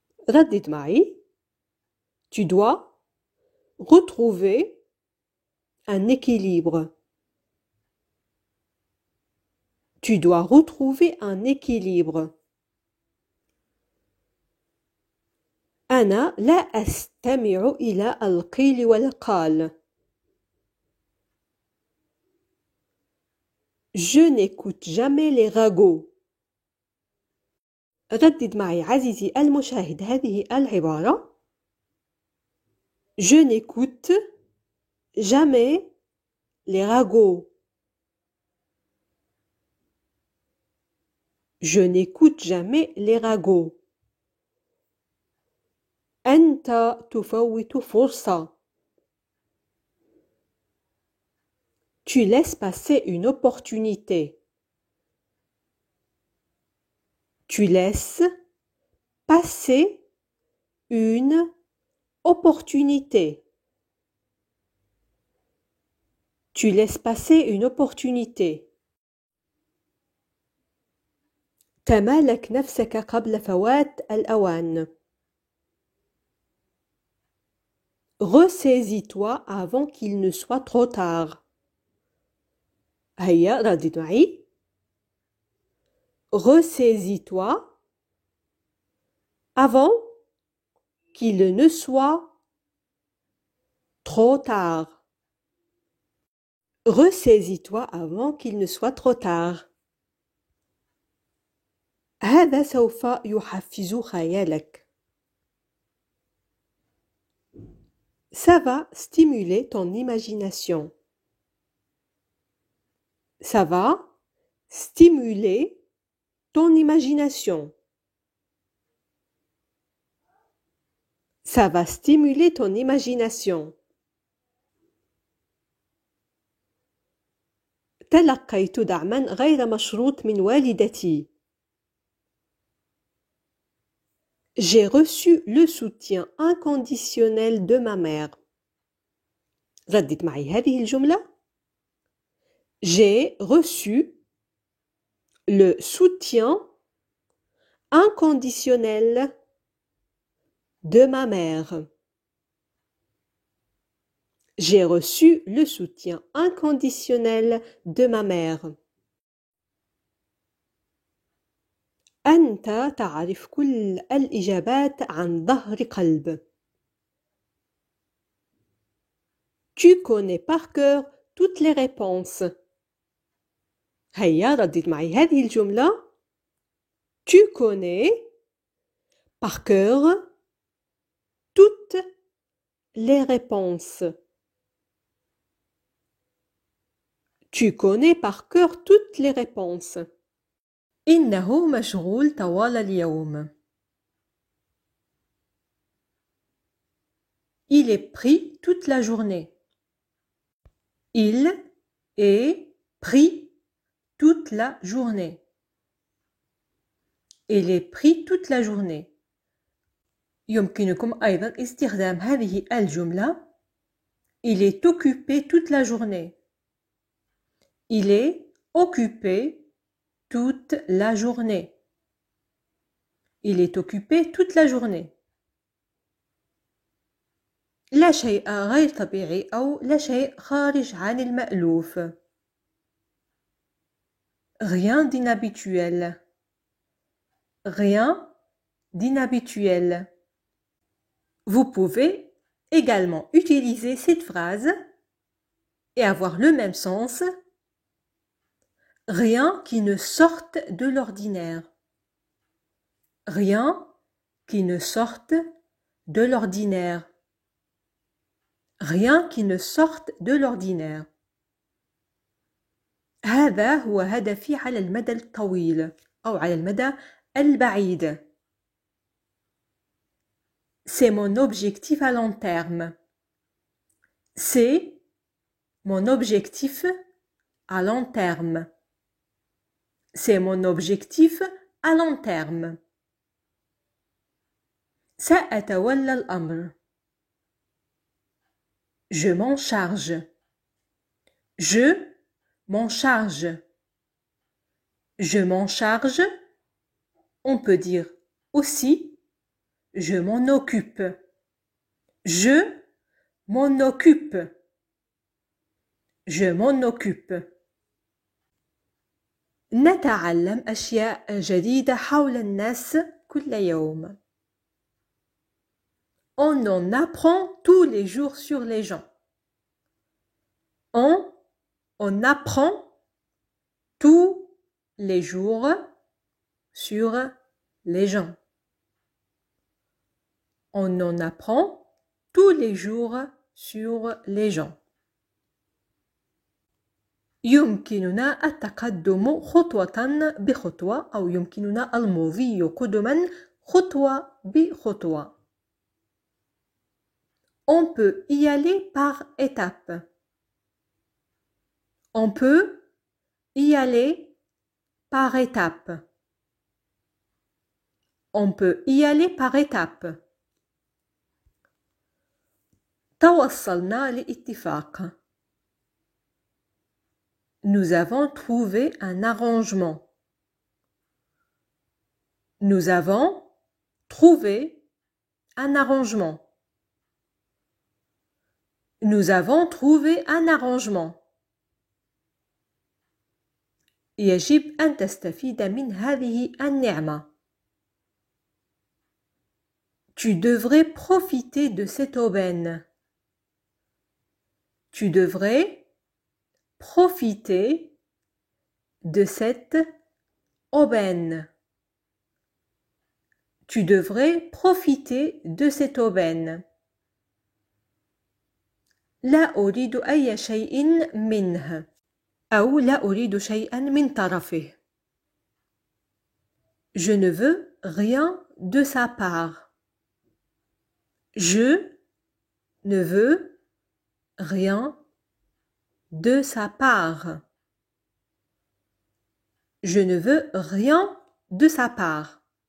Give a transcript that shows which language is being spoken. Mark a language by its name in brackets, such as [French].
[Arabic] ردد معي. [French] Tu dois retrouver un équilibre. Tu dois retrouver un équilibre. [Arabic] أنا لا أستمع إلى القيل والقال. [French] Je n'écoute jamais les ragots. [Arabic] ردد معي عزيزي المشاهد هذه العبارة. [French] Je n'écoute jamais les ragots. Je n'écoute jamais les ragots. [Arabic] أنت تفوت فرصة. [French] Tu laisses passer une opportunité. Tu laisses passer une opportunité. Tu laisses passer une opportunité. [Arabic] تمالك نفسك قبل فوات الأوان. [French] Ressaisis-toi avant qu'il ne soit trop tard. [Arabic] هيا ردد معي. [French] Ressaisis-toi avant qu'il ne soit trop tard. Ressaisis-toi avant qu'il ne soit trop tard. [Arabic] هذا سوف يحفز خيالك. [French] Ça va stimuler ton imagination. Ça va stimuler ton imagination. Ça va stimuler ton imagination. [Arabic] تلقيت دعما غير مشروط من والدتي. [French] J'ai reçu le soutien inconditionnel de ma mère. [Arabic] ردد معي هذه الجملة. [French] J'ai reçu le soutien inconditionnel de ma mère. J'ai reçu le soutien inconditionnel de ma mère. [Arabic] أنت تعرف كل الإجابات عن ظهر قلب. [French] Tu connais par cœur toutes les réponses. [Arabic] هيا ردد معي هذه الجملة. [French] Tu connais par cœur toutes les réponses. Tu connais par cœur toutes les réponses. [Arabic] إنه مشغول طوال اليوم. [French] Il est pris toute la journée. Il est pris toute la journée. Il est pris toute la journée. [Arabic] يمكنكم أيضا استخدام هذه الجملة. [French] Il est occupé toute la journée. Il est occupé toute la journée. Il est occupé toute la journée. [Arabic] لا شيء غير طبيعي أو لا شيء خارج عن المألوف. [French] Rien d'inhabituel. Rien d'inhabituel. Vous pouvez également utiliser cette phrase et avoir le même sens. Rien qui ne sorte de l'ordinaire. Rien qui ne sorte de l'ordinaire. Rien qui ne sorte de l'ordinaire. [Arabic] هذا هو هدفي على المدى الطويل أو على المدى البعيد. [French] C'est mon objectif à long terme. C'est mon objectif à long terme. C'est mon objectif à long terme. [Arabic] سأتولى الأمر. [French] Je m'en charge. Je m'en charge. Je m'en charge. On peut dire aussi je m'en occupe. Je m'en occupe. Je m'en occupe. [Arabic] نتعلم أشياء جديدة حول الناس كل يوم. [French] On en apprend tous les jours sur les gens. On apprend tous les jours sur les gens. On en apprend tous les jours sur les gens. [Arabic] يمكننا التقدم خطوة بخطوة أو يمكننا المضي قدما خطوة بخطوة. [French] On peut y aller par étapes. On peut y aller par étapes. On peut y aller par étapes. [Arabic] توصلنا لاتفاق. [French] Nous avons trouvé un arrangement. Nous avons trouvé un arrangement. Nous avons trouvé un arrangement. [Arabic] يجب أن تستفيد من هذه النعمة. [French] Tu devrais profiter de cette aubaine. Tu devrais profiter de cette aubaine. Tu devrais profiter de cette aubaine. [Arabic] لا أريد أي شيء منه أو لا أريد شيئا من طرفه. [French] Je ne veux rien de sa part. Je ne veux rien de sa part. Je ne veux rien de sa part.